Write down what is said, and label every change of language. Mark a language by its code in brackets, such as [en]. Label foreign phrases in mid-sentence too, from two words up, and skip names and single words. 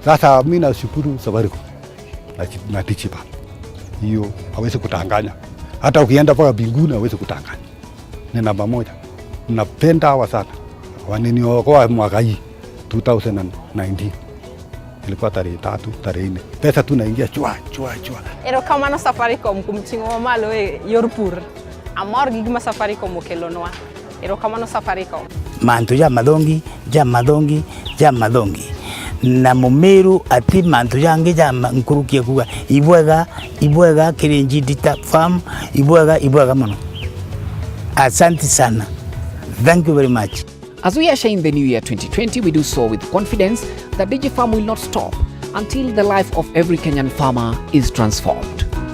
[sw] Sasa mimi nashukuru Safaricom na DigiFarm. Hiyo hawezi kutanganya. Hata ukienda mpaka mbinguni hawezi kutanganya. Ni namba moja. Napenda hawa sana. Wananiokoa mwaka hii 2019. Ilikuwa tarehe 3, tarehe 4. Pesa tu naingia chua. [luo] Erokamano Safaricom kuom ting'o malo e yor pur. Amor gi gima Safaricom okelonwa. Erokamano Safaricom. [mer] Manto ya madongi. Na mumeru ati manto yange ya nkurukia kuga ibwega kirenji DigiFarm ibwega mano. [sw] Asante sana. [en] Thank you very much. As we usher in the new year 2020, we do so with confidence that DigiFarm will not stop until the life of every Kenyan farmer is transformed.